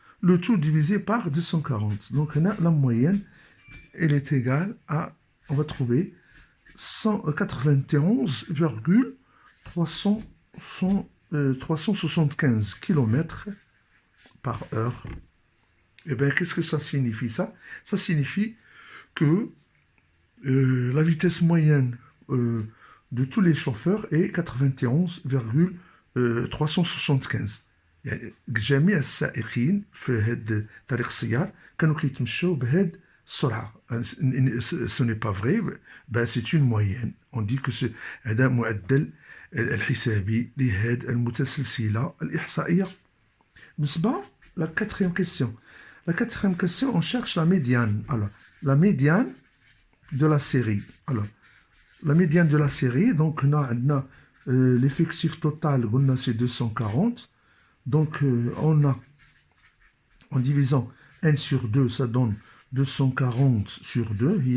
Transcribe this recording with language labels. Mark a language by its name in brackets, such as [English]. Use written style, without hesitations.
[French] Le tout divisé par 240. Donc la moyenne, elle est égale à, on va trouver 191,375 km par heure. Eh bien, qu'est-ce que ça signifie ça? Ça signifie que la vitesse moyenne de tous les chauffeurs est 91,375. [Arabic] يعني جميع السائقين في هاد طريق السيار كانوا كيتمشوا بهاد السرعة. [French] Ce n'est pas vrai, ben c'est une moyenne. On dit que [Arabic] هذا معدل الحسابي لهاد المتسلسلة الإحصائية. [French] بالنسبة la quatrième question. La quatrième question, on cherche la médiane. Alors, la médiane de la série. Alors, la médiane de la série, donc on a l'effectif total, c'est 240. Donc, en divisant 1 sur 2, ça donne 240 sur 2.